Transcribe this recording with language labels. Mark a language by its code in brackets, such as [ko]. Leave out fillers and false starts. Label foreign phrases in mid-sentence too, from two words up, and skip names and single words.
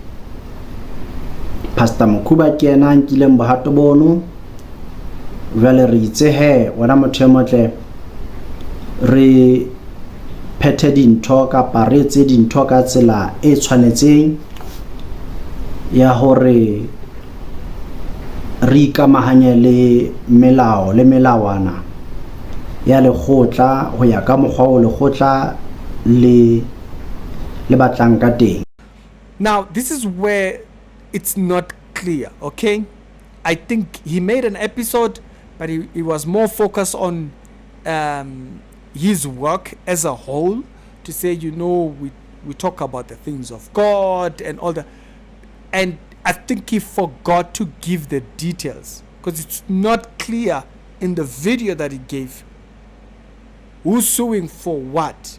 [st] Pastor Mukuba ke ena nkile bohato bono jwale re itse he wena motho e motle re phethe dintho ka paretse dintho ka tsela e tshwanetseng ya hore re ikamahanye le melao le melawana ya lekgotla ho ya ka mokgwa o lekgotla le batlang ka teng. [en] Now this is where it's not clear, okay? I think he made an episode, but he was more focused on his work as a whole, to say, you know, we talk about the things of God and all that, and I think he forgot to give the details because it's not clear in the video that he gave who's suing for what.